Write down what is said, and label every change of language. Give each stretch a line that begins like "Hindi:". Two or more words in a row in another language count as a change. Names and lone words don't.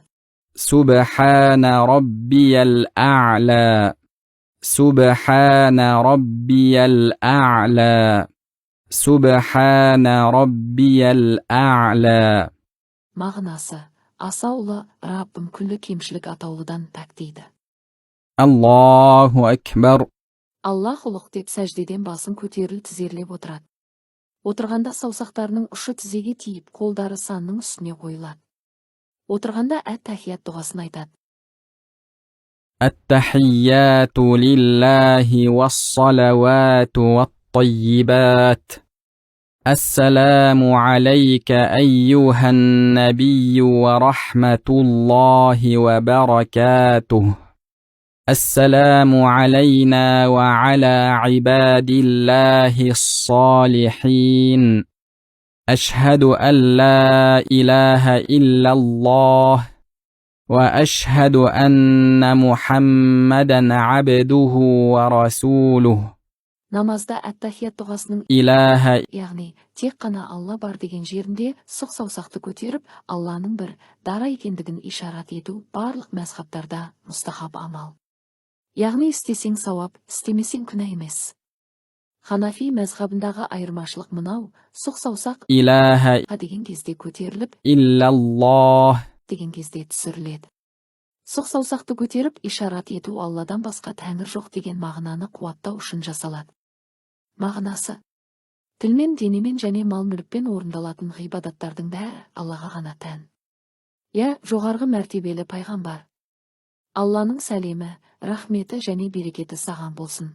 Arabic: سبحان ربي الأعلى سبحان ربي الأعلى سبحان ربي الأعلى.
Kazakh: Мағынасы: асаулы Раббым күллі кемшілік атаулыдан пәк дейді.
Arabic: الله أكبر.
Kazakh: Аллах ұлық деп сәждеден басын көтеріл тізерлеп отырады. Отырғанда саусақтарының ұшы тізеге тиіп, қолдары санның үстіне қойылады. Отырғанда әт-тахият дұғасын айтады.
Arabic: التحيات لله والصلوات والطيبات السلام عليك أيها النبي ورحمة الله وبركاته السلام علينا وعلى عباد الله الصالحين أشهد أن لا إله إلا الله وأشهد أن محمدا عبده ورسوله.
Kazakh: Намазда әт-тахият дұғасының إله яғни тек қана Алла бар деген жерінде сұқ саусақты көтеріп, Алланың бір дара екендігін ишарат ету барлық мәзһабтарда мұстахаб амал. Яғни істесең сауап, істемесең күнә емес. Ханафи мәзһабындағы айырмашылық мынау: сұқ саусақ إله деген кезде көтеріліп,
Arabic: إلا الله
Kazakh: деген кезде түсіріледі. Сұқ саусақты көтеріп ишарат ету Алладан басқа тәңір жоқ деген мағынаны қуаттау үшін жасалады. Мағынасы: тілмен, денемен және мал-мүлікпен орындалатын ғибадаттардың бәрі Аллаға ғана тән. Жоғарғы мәртебелі пайғамбар, Алланың сәлемі, рахметі және берекеті саған болсын.